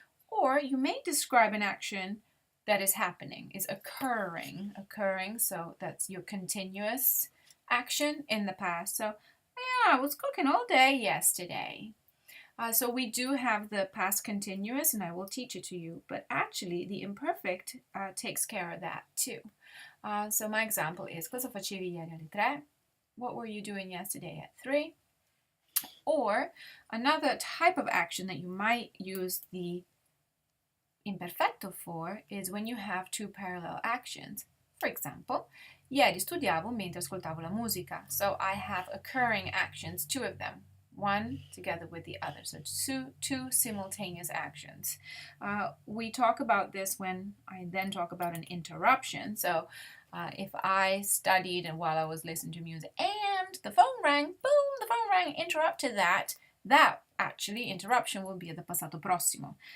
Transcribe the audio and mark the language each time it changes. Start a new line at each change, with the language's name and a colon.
English: Or you may describe an action that is happening, is occurring, so that's your continuous action in the past. So, yeah, I was cooking all day yesterday. So we do have the past continuous, and I will teach it to you, but actually the imperfect takes care of that too. So my example is,
Italian: cosa facevi ieri alle 3?
English: What were you doing yesterday at 3? Or another type of action that you might use the imperfetto for is when you have two parallel actions. For example,
Italian: ieri studiavo mentre ascoltavo la musica.
English: So I have occurring actions, two of them, one together with the other. So two simultaneous actions. We talk about this when I then talk about an interruption. So if I studied and while I was listening to music and the phone rang, boom, the phone rang, interrupted that actually interruption will be the passato prossimo.